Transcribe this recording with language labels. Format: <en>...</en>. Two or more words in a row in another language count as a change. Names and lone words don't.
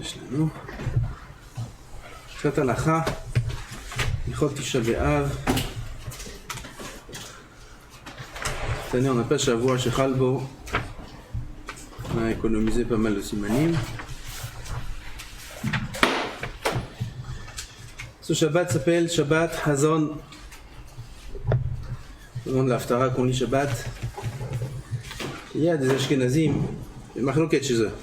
<he>שלנו. קצת הלכה, הלכות תשעה באב.</he> <fr>cette année on n'a pas</fr> <he>שבוע שחל בו,</he> <fr>on a économisé pas mal de סימנים. Ce Shabbat s'appelle</fr> <he>שבת חזון.</he> <fr>Au nom de l'Haftara qu'on lit Shabbat, il y a des Ashkenazim, des Machloket chez eux.</fr>